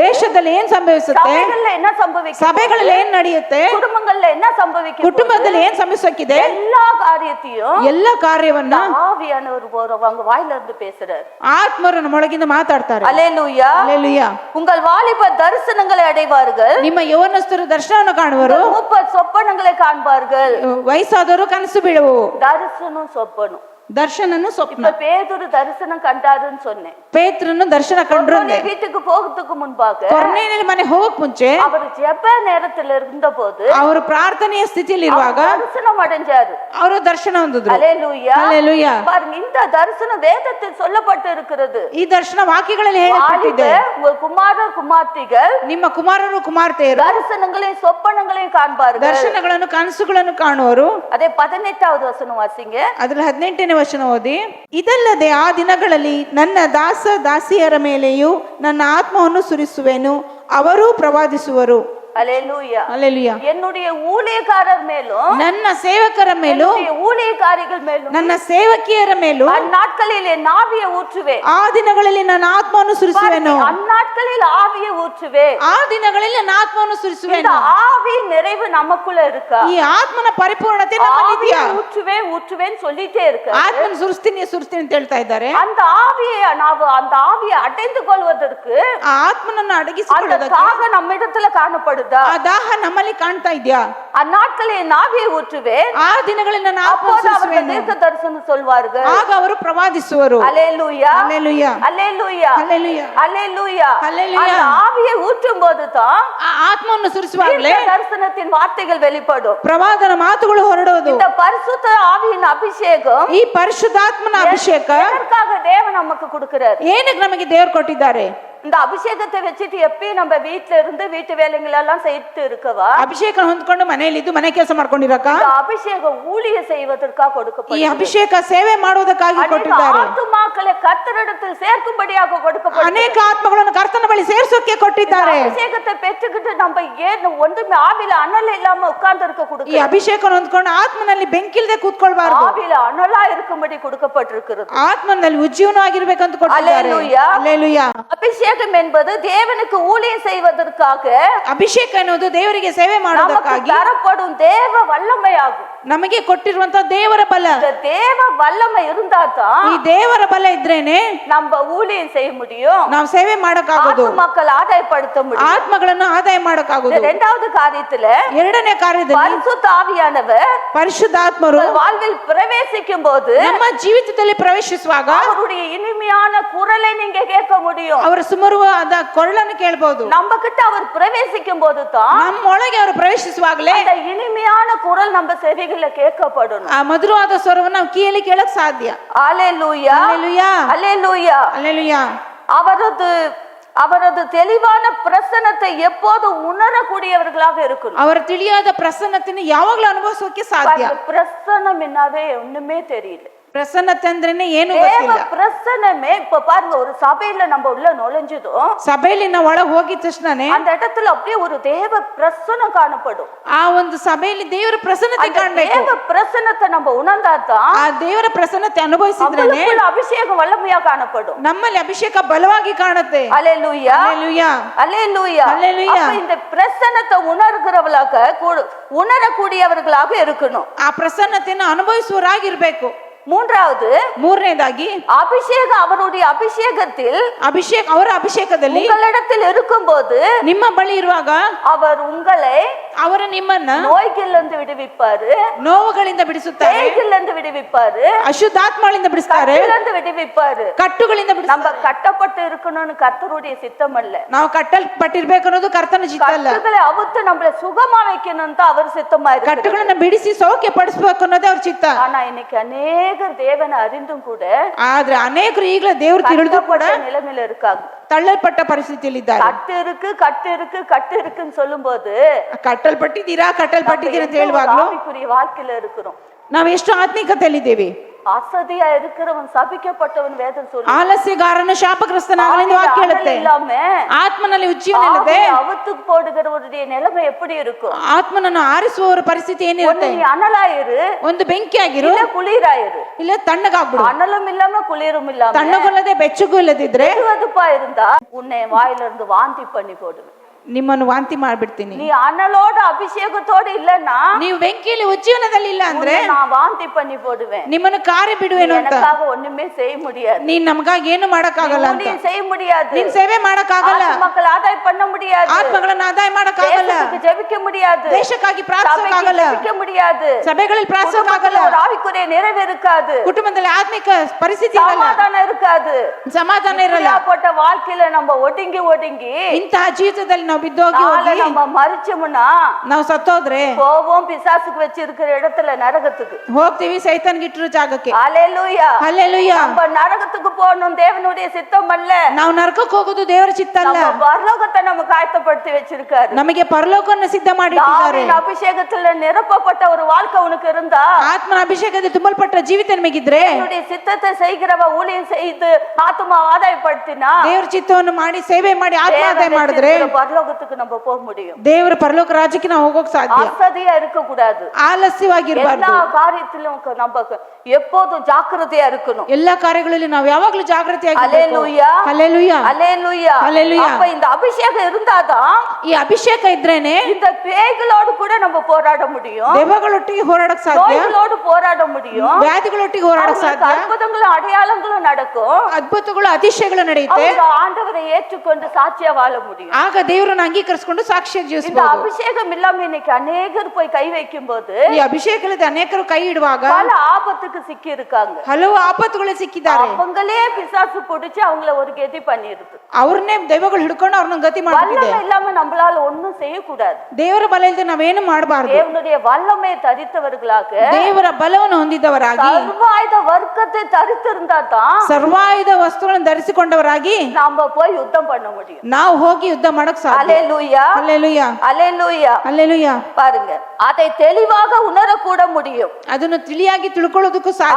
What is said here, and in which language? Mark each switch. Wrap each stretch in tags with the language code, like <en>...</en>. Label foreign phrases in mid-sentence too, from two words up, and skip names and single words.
<kn>ದೇಶದಲ್ಲಿ ಏನ್ ಸಂಭವಿಸುತ್ತೆ.</kn> <ta>சபைகள்ல என்ன சம்பவிக்க</ta> <kn>ಸಭೆಗಳಲ್ಲಿ ಏನ್ ನಡೆಯುತ್ತೆ.</kn> <ta>குடும்பங்கள்ல என்ன சம்பவிக்க</ta> <kn>ಕುಟುಂಬದಲ್ಲಿ ಏನ್ ಸಂಭವಿಸಕ್ಕಿದೆ.</kn> <ta>எல்லா காரியத்தையும்</ta> <kn>ಎಲ್ಲ ಕಾರ್ಯವನ್ನ</kn> <ta>ஆவியானவர் போறவங்க வாயில இருந்து பேசுறாரு.</ta> <kn>ಆತ್ಮರು ನಮ್ಮೊಳಗಿಂದ ಮಾತಾಡ್ತಾರೆ.</kn> <ta>அல்லேலூயா. அல்லேலூயா. உங்கள் வாலிப தரிசனங்களை அடைவார்கள்.</ta> <kn>ನಿಮ್ಮ ಯೌವನಸ್ಥರು ದರ್ಶನವನ್ನು ಕಾಣುವರು.</kn> <ta>சொப்பனங்களை காண்பார்கள்.</ta> <kn>ವಯಸ್ಸಾದವರು ಕನಸು ಬೀಳುವು.</kn> <ta>தரிசனம் சொப்பனம்.</ta> <kn>ದರ್ಶನನು ಸ್ವಪ್ನ.</kn> <ta>இப்ப பேதுரு தரிசனம் கண்டாருன்னு சொன்னேன்.</ta> <kn>ಪೇತ್ರನು ದರ್ಶನ ಕಂಡ್ರು.</kn> <ta>வீட்டுக்கு போகிறதுக்கு முன்பாக</ta> <kn>ಕೊರ್ನೇಲಿಯನ ಮನೆ ಹೋಗಕ್ ಮುಂಚೆ</kn> <ta>அவர் ஜெப நேரத்துல இருந்த போது</ta> <kn>ಅವರು ಪ್ರಾರ್ಥನೆಯ ಸ್ಥಿತಿಯಲ್ಲಿ ಇರುವಾಗ</kn> <ta>தரிசனம் அடைஞ்சாரு.</ta> <kn>ಅವರು ದರ್ಶನ ಹೊಂದಿದ್ರು.</kn> <ta>அல்லேலூயா. அல்லேலூயா. பாருங்க இந்த தரிசனம் வேதத்தில் சொல்லப்பட்டு இருக்கிறது.</ta> <kn>ಈ ದರ್ಶನ ವಾಕ್ಯಗಳಲ್ಲಿ ಹೇಳಲ್ಪಟ್ಟಿದೆ.</kn> <ta>உங்கள் குமாரர் குமார்த்திகள்</ta> <kn>ನಿಮ್ಮ ಕುಮಾರರು ಕುಮಾರ್ತೆಯರು</kn> <ta>தரிசனங்களையும் சொப்பனங்களையும் காண்பார்கள்.</ta> <kn>ದರ್ಶನಗಳನ್ನು ಕನಸುಗಳನ್ನು ಕಾಣುವರು.</kn> <ta>அதே 18வது வசனம் வாசிங்க.</ta> <kn>ಅದ್ರ 18ನೇ ವಚನ ಓದಿ. ಇದಲ್ಲದೆ ಆ ದಿನಗಳಲ್ಲಿ ನನ್ನ ದಾಸ ದಾಸಿಯರ ಮೇಲೆಯೂ ನನ್ನ ಆತ್ಮವನ್ನು ಸುರಿಸುವೆನು, ಅವರೂ ಪ್ರವಾದಿಸುವರು.</kn> <ta>அல்லேலூயா. அல்லேலூயா. என்னுடைய ஊழியக்காரர் மேலும்</ta> <kn>ನನ್ನ ಸೇವಕರ ಮೇಲೂ</kn> <ta>என்னுடைய ஊழியக்காரிகள் மேலும்</ta> <kn>ನನ್ನ ಸೇವಕಿಯರ ಮೇಲೂ</kn> <ta>அந்நாட்களில் என் ஆவியை ஊற்றுவேன்.</ta> <kn>ಆ ದಿನಗಳಲ್ಲಿ ನನ್ನ ಆತ್ಮವನ್ನು ಸುರಿಸುವೆನು.</kn> <ta>அந்நாட்களில் ஆவியை ஊற்றுவேன்.</ta> <kn>ಆ ದಿನಗಳಲ್ಲಿ ನನ್ನ ಆತ್ಮವನ್ನು</kn> <ta>இந்த</ta> <kn>ಸುರಿಸುವೆನು.</kn> <ta>ஆவி நிறைவு நமக்குள்ள இருக்கா?</ta> <kn>ಈ ಆತ್ಮನ ಪರಿಪೂರ್ಣತೆ ನಮ್ಮಲ್ಲಿದೆಯಾ?</kn> <ta>ஊற்றுவேன் ஊற்றுவேன் சொல்லிட்டே இருக்கு.</ta> <kn>ಆತ್ಮನ ಸುರಿಸ್ತೀನಿ ಸುರಿಸ್ತೀನಿ ಅಂತ ಹೇಳ್ತಾ ಇದ್ದಾರೆ.</kn> <ta>அந்த ஆவியை ನಾವು அந்த ஆவியை அடைந்து கொள்வதற்கு</ta> <kn>ಆ ಆತ್ಮನನ್ನು</kn> <ta>அந்த</ta> <kn>ಅಡಗಿಸಿಕೊಳ್ಳೋದಕ್ಕೆ</kn> <ta>தாகம் நம்மிடத்துல காணப்படுது. காணப்படுதா?</ta> <kn>ಆ ದಾಹ ನಮ್ಮಲ್ಲಿ ಕಾಣ್ತಾ ಇದ್ಯಾ?</kn> <ta>அந்நாட்களில் என் ஆவியை ஊற்றுவேன்,</ta> <kn>ಆ ದಿನಗಳಲ್ಲಿ ನಾನು</kn> <ta>அப்போது அவர்கள்</ta> <kn>ಆತ್ಮವನ್ನು</kn> <ta>தீர்க்க தரிசனம் சொல்வார்கள்.</ta> <kn>ಆಗ ಅವರು ಪ್ರವಾದಿಸುವರು.</kn> <ta>அல்லேலூயா, அல்லேலூயா, அல்லேலூயா, அல்லேலூயா, அல்லேலூயா. அல்லேலூயா. அந்த ஆவியை ஊற்றும் போதுதான்</ta> <kn>ಆ ಆತ್ಮವನ್ನು ಸುರಿಸುವಾಗಲೇ</kn> <ta>தீர்க்க தரிசனத்தின் வார்த்தைகள் வெளிப்படும்.</ta> <kn>ಪ್ರವಾದನ ಮಾತುಗಳು ಹೊರಡೋದು.</kn> <ta>இந்த பரிசுத்த ஆவியின் அபிஷேகம்</ta> <kn>ಈ ಪರಿಶುದ್ಧಾತ್ಮನ ಅಭಿಷೇಕ</kn> <ta>எதற்காக தேவன் நமக்கு கொடுக்கிறார்?</ta> <kn>ಏನಕ್ಕೆ ನಮಗೆ ದೇವರು ಕೊಟ್ಟಿದ್ದಾರೆ?</kn> <ta>இந்த அபிஷேகத்தை வச்சுட்டு எப்பயும் நம்ம வீட்டுல இருந்து வீட்டு வேலைகள் எல்லாம் செய்து இருக்கவா?</ta> <kn>ಅಭಿಷೇಕ ಹೊಂದ್ಕೊಂಡು ಮನೆಯಲ್ಲಿದ್ದು ಮನೆ ಕೆಲಸ ಮಾಡ್ಕೊಂಡಿರಕ?</kn> <ta>இந்த அபிஷேகம் ஊழிய செய்வதற்காக</ta> <kn>ಈ</kn> <ta>கொடுக்கப்பட்டது.</ta> <kn>ಅಭಿಷೇಕ ಸೇವೆ ಮಾಡುವುದಕ್ಕಾಗಿ ಕೊಟ್ಟಿದ್ದಾರೆ.</kn> <ta>ஆத்துமாக்களை கர்த்தரிடத்தில் சேர்க்கும்படியாக கொடுக்கப்பட்டது.</ta> <kn>ಅನೇಕ ಆತ್ಮಗಳನ್ನು ಕರ್ತನ ಬಳಿ ಸೇರಿಸೋಕೆ ಕೊಟ್ಟಿದ್ದಾರೆ.</kn> <ta>அபிஷேகத்தை பெற்றுக்கிட்டு நம்ம ஏன் ஒன்றுமே ஆவில அனல் இல்லாம உட்கார்ந்து இருக்க</ta> <kn>ಈ</kn> <ta>கொடுக்க?</ta> <kn>ಅಭಿಷೇಕ ಹೊಂದ್ಕೊಂಡು ಆತ್ಮನಲ್ಲಿ ಬೆಂಕಿಲ್ದೆ ಕೂತ್ಕೊಳ್ಬಾರ್ದು.</kn> <ta>ஆவில அனலா இருக்கும்படி கொடுக்கப்பட்டிருக்கிறது.</ta> <kn>ಆತ್ಮನಲ್ಲಿ ಉಜ್ಜೀವನವಾಗಿರ್ಬೇಕಂತ ಕೊಟ್ಟಿದ್ದಾರೆ.</kn> <ta>அல்லேಲೂயா. அல்லேಲೂಯಾ. அபிஷேகம் என்பது தேவனுக்கு ஊழியம் செய்வதற்காக</ta> <kn>ಅಭಿಷೇಕ ಎನ್ನುವುದು ದೇವರಿಗೆ ಸೇವೆ</kn> <ta>நமக்கு</ta> <kn>ಮಾಡುವುದಕ್ಕಾಗಿ</kn> <ta>தரப்படும் தேவ வல்லமையாகும்.</ta> <kn>ನಮಗೆ ಕೊಟ್ಟಿರುವಂತ ದೇವರ ಬಲ.</kn> <ta>இந்த தேவ வல்லமை இருந்தாதான்</ta> <kn>ಈ ದೇವರ ಬಲ ಇದ್ರೇನೆ</kn> <ta>நம்ம ஊழியம் செய்ய முடியும்,</ta> <kn>ನಾವು ಸೇವೆ ಮಾಡಕ್ಕಾಗೋದು,</kn> <ta>மக்கள் ஆதாயப்படுத்த முடியும்.</ta> <kn>ಆತ್ಮಗಳನ್ನು ಆದಾಯ ಮಾಡಕ್ಕಾಗೋದು.</kn> <ta>இந்த இரண்டாவது காரியத்துல</ta> <kn>ಎರಡನೇ ಕಾರ್ಯದಲ್ಲಿ</kn> <ta>பரிசுத்த ஆவியானவர்</ta> <kn>ಪರಿಶುದ್ಧಾತ್ಮರು</kn> <ta>உங்கள் வாழ்வில் பிரவேசிக்கும் போது</ta> <kn>ನಮ್ಮ ಜೀವಿತದಲ್ಲಿ ಪ್ರವೇಶಿಸುವಾಗ</kn> <ta>அவருடைய இனிமையான குரலை நீங்க கேட்க முடியும்.</ta> <kn>ಅವರ ಸುಮರುವಾದ ಕೊರಳನ್ನು ಕೇಳಬಹುದು.</kn> <ta>நம்ம கிட்ட அவர் பிரவேசிக்கும் போது தான்</ta> <kn>ನಮ್ಮೊಳಗೆ ಅವರು ಪ್ರವೇಶಿಸುವಾಗಲೇ</kn> <ta>அந்த இனிமையான குரல் நம்ம செவிகள்ல கேட்கப்படணும்.</ta> <kn>ಆ ಮಧುರವಾದ ಸ್ವರವನ್ನು ನಾವು ಕಿವಿಯಲ್ಲಿ ಕೇಳಕ್ ಸಾಧ್ಯ.</kn> <ta>அல்லேலூயா, அல்லேலூயா, அல்லேலூயா. அல்லேலೂಯಾ. அவரது தெளிவான பிரசன்னத்தை எப்போது உணரக்கூடியவர்களாக இருக்கணும்.</ta> <kn>ಅವರ ತಿಳಿಯಾದ ಪ್ರಸನ್ನತೆಯನ್ನು ಯಾವಾಗಲೂ ಅನುಭವಿಸೋಕೆ ಸಾಧ್ಯ.</kn> <ta>பிரசன்னம் என்னாவே ஒண்ணுமே தெரியல.</ta> <kn>ಪ್ರಸನ್ನತೆ ಅಂದ್ರೇನೆ ಏನು</kn> <ta>தேவ</ta> <kn>ಗೊತ್ತಿಲ್ಲ.</kn> <ta>பிரசன்னமே இப்ப பாருங்க, ஒரு சபையில நம்ம உள்ள நுழைஞ்சதும்</ta> <kn>ಸಭೆಯಲ್ಲಿ ನಾವು ಒಳಗೆ ಹೋಗಿದ ತಕ್ಷಣನೇ</kn> <ta>அந்த இடத்துல அப்படியே ஒரு தேவ பிரசன்னம் காணப்படும்.</ta> <kn>ಆ ಒಂದು ಸಭೆಯಲ್ಲಿ ದೇವರ ಪ್ರಸನ್ನತೆ</kn> <ta>அந்த</ta> <kn>ಕಾಣಬೇಕು.</kn> <ta>தேவ பிரசன்னத்தை நம்ம உணர்ந்தாதான்</ta> <kn>ಆ ದೇವರ ಪ್ರಸನ್ನತೆ ಅನುಭವಿಸಿದ್ರೇನೆ</kn> <ta>நம்மளுக்குள்ள அபிஷேகம் வல்லமையா காணப்படும்.</ta> <kn>ನಮ್ಮಲ್ಲಿ ಅಭಿಷೇಕ ಬಲವಾಗಿ ಕಾಣುತ್ತೆ.</kn> <ta>அல்லேலூயா, அல்லேலூயா, அல்லேலூயா. அல்லேலூயா. அப்ப இந்த பிரசன்னத்தை உணரக்கூடியவர்களாக இருக்கணும்.</ta> <kn>ಆ ಪ್ರಸನ್ನತೆಯನ್ನು ಅನುಭವಿಸುವರಾಗಿರ್ಬೇಕು.</kn> <ta>மூன்றாவது,</ta> <kn>ಮೂರನೇದಾಗಿ</kn> <ta>அபிஷேகம், அவருடைய அபிஷேகத்தில்</ta> <kn>ಅವರ ಅಭಿಷೇಕದಲ್ಲಿ</kn> <ta>உங்களிடத்தில் இருக்கும்போது</ta> <kn>ನಿಮ್ಮ ಬಳಿ ಇರುವಾಗ</kn> <ta>அவர் உங்களை</ta> <kn>ಅವರು ನಿಮ್ಮನ್ನ</kn> <ta>நோய்களிலிருந்து விடுவிப்பாரு,</ta> <kn>ನೋವುಗಳಿಂದ ಬಿಡಿಸುತ್ತಾರೆ,</kn> <ta>பேய்களிலிருந்து விடுவிப்பாரு,</ta> <kn>ಅಶುದ್ಧಾತ್ಮಗಳಿಂದ ಬಿಡಿಸ್ತಾರೆ,</kn> <ta>கட்டிலிருந்து விடுவிப்பாரு.</ta> <kn>ಕಟ್ಟುಗಳಿಂದ</kn> <ta>நம்ம</ta> <kn>ಬಿಡಿಸ್ತಾರೆ.</kn> <ta>கட்டப்பட்டு இருக்கணும்னு கர்த்தருடைய சித்தம் அல்ல.</ta> <kn>ನಾವು ಕಟ್ಟಲ್ಪಟ್ಟಿರ್ಬೇಕು ಅನ್ನೋದು ಕರ್ತನ ಚಿತ್ತ ಅಲ್ಲ.</kn> <ta>கட்டுகளை அவுத்து நம்மள சுகமா வைக்கணும் தான் அவர் சித்தமா இருக்கு.</ta> <kn>ಕಟ್ಟುಗಳನ್ನ ಬಿಡಿಸಿ ಸೌಖ್ಯ ಪಡಿಸ್ಬೇಕು ಅನ್ನೋದೇ ಅವ್ರ ಚಿತ್ತ.</kn> <ta>ஆனா இன்னைக்கு அநேகர் தேவனை அறிந்தும் கூட</ta> <kn>ಆದ್ರೆ ಅನೇಕರು ಈಗಲೇ ದೇವ್ರು ತಿಳಿದು ಕೂಡ</kn> <ta>கட்டப்பட்ட நிலைமையில இருக்காங்க.</ta> <kn>ತಳ್ಳಲ್ಪಟ್ಟ ಪರಿಸ್ಥಿತಿಯಲ್ಲಿ ಇದ್ದಾರೆ.</kn> <ta>கட்டு இருக்குன்னு சொல்லும்போது</ta> <kn>ಕಟ್ಟಲ್ಪಟ್ಟಿದ್ದೀರಾ ಅಂತ ಹೇಳುವಾಗ್ಲೂ</kn> <ta>ஆவிக்குரிய வாழ்க்கையில இருக்கிறோம்.</ta> <kn>ನಾವು ಎಷ್ಟು ಆತ್ಮಿಕತೆಯಲ್ಲಿದ್ದೇವೆ.</kn> <ta>அசதியா இருக்கிறவன் சபிக்கப்பட்டவன் வேதம் சொல்லு.</ta> <kn>ಆಲಸ್ಯಗಾರನು ಶಾಪಗ್ರಸ್ತನಾಗಲೆಂದು ವಾಕ್ಯ ಹೇಳುತ್ತೆ.</kn> <ta>இல்லாம</ta> <kn>ಆತ್ಮನಲ್ಲಿ ಉಜ್ಜೀವನ ಇಲ್ಲದೆ</kn> <ta>அவுத்து போடுகிறவருடைய நிலைமை எப்படி இருக்கும்?</ta> <kn>ಆತ್ಮನನ್ನು ಆರಿಸುವವರ ಪರಿಸ್ಥಿತಿ ಏನಿರುತ್ತೆ?</kn> <ta>நீ அனலாயிரு,</ta> <kn>ಒಂದು ಬೆಂಕಿಯಾಗಿರು,</kn> <ta>இல்ல குளிராயிரு.</ta> <kn>ಇಲ್ಲ ತಣ್ಣಗಾಗ್ಬಿಡು.</kn> <ta>அனலும் இல்லாம குளிரும் இல்லாம</ta> <kn>ತಣ್ಣಗೊಲ್ಲದೆ ಬೆಚ್ಚಗೂ ಇಲ್ಲದಿದ್ರೆ</kn> <ta>வெதுவெதுப்பா இருந்தா உன்னை வாயில இருந்து வாந்தி பண்ணி போடுவேன்.</ta> <kn>ನಿಮ್ಮನ್ನು ವಾಂತಿ ಮಾಡ್ಬಿಡ್ತೀನಿ.</kn> <ta>நீ அனலோட அபிஷேகத்தோடு இல்லன்னா,</ta> <kn>ನೀವು ಬೆಂಕಿಯಲ್ಲಿ ಉಜ್ಜೀವನದಲ್ಲಿ ಇಲ್ಲ ಅಂದ್ರೆ</kn> <ta>நான் வாந்தி பண்ணி போடுவேன்.</ta> <kn>ನಿಮ್ಮನ್ನು ಕಾರ್ಯ ಬಿಡುವೇನು ಅಂತ.</kn> <ta>எனக்காக ஒண்ணுமே செய்ய முடியாது,</ta> <kn>ನೀನ್ ನಮಗಾಗಿ ಏನು ಮಾಡಕ್ಕಾಗಲ್ಲ ಅಂತ.</kn> <ta>நீ செய்ய முடியாது,</ta> <kn>ನೀನ್ ಸೇವೆ ಮಾಡಕ್ಕಾಗಲ್ಲ,</kn> <ta>மக்கள் ஆதாயம் பண்ண முடியாது,</ta> <kn>ಆತ್ಮಗಳನ್ನ ಆದಾಯ ಮಾಡಕ್ಕಾಗಲ್ಲ,</kn> <ta>தேசத்துக்கு ஜெபிக்க முடியாது,</ta> <kn>ದೇಶಕ್ಕಾಗಿ ಪ್ರಾರ್ಥಿಸಕ್ಕಾಗಲ್ಲ,</kn> <ta>ஜெபிக்க முடியாது,</ta> <kn>ಸಭೆಗಳಲ್ಲಿ ಪ್ರಾರ್ಥಿಸಕ್ಕಾಗಲ್ಲ,</kn> <ta>ஒரு ஆவிக்குரிய நிறைவு இருக்காது,</ta> <kn>ಕುಟುಂಬದಲ್ಲಿ ಆತ್ಮಿಕ ಪರಿಸ್ಥಿತಿ ಇರಲ್ಲ,</kn> <ta>சமாதானம் இருக்காது,</ta> <kn>ಸಮಾಧಾನ ಇರಲ್ಲ.</kn> <ta>போட்ட வாழ்க்கையில நம்ம ஒடுங்கி</ta> <kn>ಇಂತಹ ಜೀವಿತದಲ್ಲಿ ನಾವು ಬಿದ್ದೋಗಿ ಹೋಗಿ</kn> <ta>நம்ம மரிச்சோம்னா</ta> <kn>ನಾವು ಸತ್ತೋದ್ರೆ</kn> <ta>போவோம் பிசாசுக்கு வச்சிருக்கிற இடத்துல நரகத்துக்கு</ta> <kn>ಹೋಗ್ತೀವಿ, ಸೈತಾನ್ಗೆ ಇಟ್ಟಿರೋ ಜಾಗಕ್ಕೆ.</kn> <ta>ஹல்லேலூயா,</ta> <kn>ಹಲ್ಲೆಲೂಯಾ.</kn> <ta>நம்ம நரகத்துக்கு போகணும் தேவனுடைய சித்தம் அல்ல.</ta> <kn>ನಾವು ನರಕಕ್ಕೆ ಹೋಗೋದು ದೇವರ ಚಿತ್ತ ಅಲ್ಲ.</kn> <ta>நம்ம பரலோகத்தை நமக்கு ஆயத்தப்படுத்தி வச்சிருக்காரு.</ta> <kn>ನಮಗೆ ಪರಲೋಕವನ್ನು ಸಿದ್ಧ ಮಾಡಿಟ್ಟಿದ್ದಾರೆ.</kn> <ta>ஆவியின் அபிஷேகத்துல நிரப்பப்பட்ட ஒரு வாழ்க்கை உனக்கு இருந்தா,</ta> <kn>ಆತ್ಮನ ಅಭಿಷೇಕದಲ್ಲಿ ತುಂಬಲ್ಪಟ್ಟ ಜೀವಿತ ನಿಮಗಿದ್ರೆ,</kn> <ta>தேவனுடைய சித்தத்தை செய்கிறவ ஊழியம் செய்து ஆத்மா ஆதாயப்படுத்தினா,</ta> <kn>ದೇವರ ಚಿತ್ತವನ್ನು ಮಾಡಿ ಸೇವೆ ಮಾಡಿ ಆತ್ಮ ಆದಾಯ ಮಾಡಿದ್ರೆ</kn> <ta>பரலோகத்துக்கு நம்ம போக முடியும்.</ta> <kn>ದೇವರ ಪರಲೋಕ ರಾಜ್ಯಕ್ಕೆ ನಾವು ಹೋಗೋಕ್ ಸಾಧ್ಯ.</kn> <ta>அசதியா இருக்க கூடாது,</ta> <kn>ಆಲಸ್ಯವಾಗಿರಬಾರ್ದು.</kn> <ta>எல்லா காரியத்திலும் நம்ம எப்போதும் ஜாக்கிரதையா இருக்கணும்.</ta> <kn>ಎಲ್ಲಾ ಕಾರ್ಯಗಳಲ್ಲಿ ನಾವು ಯಾವಾಗಲೂ ಜಾಗೃತಿಯಾಗಿರಬೇಕು.</kn> <ta>ஹல்லேலூயா,</ta> <kn>ಹಲ್ಲೆಲೂಯಾ,</kn> <ta>ஹல்லேலூயா, ஹல்லேலூயா. அப்ப இந்த அபிஷேகம் இருந்தாதான்</ta> <kn>ಈ ಅಭಿಷೇಕ ಇದ್ರೇನೆ</kn> <ta>இந்த பேய்களோடு கூட நம்ம போராட முடியும்,</ta> <kn>ದೆವ್ವಗಳೊಟ್ಟಿಗೆ ಹೋರಾಡಕ್ ಸಾಧ್ಯ,</kn> <ta>நோய்களோடு போராட முடியும்,</ta> <kn>ವ್ಯಾಧಿಗಳೊಟ್ಟಿಗೆ ಹೋರಾಡಕ್ ಸಾಧ್ಯ,</kn> <ta>அற்புதங்களும் அடையாளங்களும் நடக்கும்,</ta> <kn>ಅದ್ಭುತಗಳು ಅತಿಶಯಗಳು ನಡೆಯುತ್ತೆ.</kn> <ta>அவங்க ஆண்டவரை ஏற்றுக்கொண்டு சாட்சியா வாழ முடியும்.</ta> <kn>ಆಗ ದೇವರ ದೇವರನ್ನ ಅಂಗೀಕರಿಸಿಕೊಂಡು ಸಾಕ್ಷಿಯಾಗಿ</kn> <ta>இந்த</ta> <kn>ಜೀವಿಸಬಹುದು.</kn> <ta>அபிஷேகம் இல்லாம இன்னைக்கு அநேகர் போய் கை வைக்கும் போது</ta> <kn>ಈ ಅಭಿಷೇಕ ಇಲ್ಲದೆ ಅನೇಕರು ಕೈ ಇಡುವಾಗ</kn> <ta>பல ஆபத்துக்கு சிக்கி இருக்காங்க.</ta> <kn>ಹಲವು ಆಪತ್ತುಗಳು ಸಿಕ್ಕಿದ್ದಾರೆ.</kn> <ta>அவங்களே பிசாசு பிடிச்சு அவங்கள ஒரு கதி பண்ணிருது.</ta> <kn>ಅವ್ರನ್ನೇ ದೈವಗಳು ಹಿಡ್ಕೊಂಡು ಅವ್ರನ್ನ ಗತಿ ಮಾಡ್ತಿದೆ.</kn> <ta>வல்லமை இல்லாம நம்மளால ஒண்ணும் செய்யக்கூடாது.</ta> <kn>ದೇವರ ಬಲ ಇಲ್ಲದೆ ನಾವೇನು ಮಾಡಬಾರದು.</kn> <ta>தேவனுடைய வல்லமை தரித்தவர்களாக</ta> <kn>ದೇವರ ಬಲವನ್ನು ಹೊಂದಿದವರಾಗಿ</kn> <ta>சர்வாயுத வர்க்கத்தை தரித்திருந்தா தான்</ta> <kn>ಸರ್ವಾಯುಧ ವಸ್ತುಗಳನ್ನು ಧರಿಸಿಕೊಂಡವರಾಗಿ</kn> <ta>நாம போய் யுத்தம் பண்ண முடியும்.</ta> <kn>ನಾವು ಹೋಗಿ ಯುದ್ಧ ಮಾಡಕ್ ಸಾಧ್ಯ.</kn> <ta>அல்லேலூயா</ta> <kn>ಹಲ್ಲೆಲೂಯಾ</kn> <ta>அல்லேலூயா</ta> <kn>ಹಲ್ಲೆಲೂಯಾ.</kn> <ta>பாருங்க, அதை தெளிவாக உணரக்கூட முடியும்.</ta> <kn>ಅದನ್ನು ತಿಳಿಯಾಗಿ ತಿಳ್ಕೊಳ್ಳೋದಕ್ಕೂ ಸಾಧ್ಯ.</kn>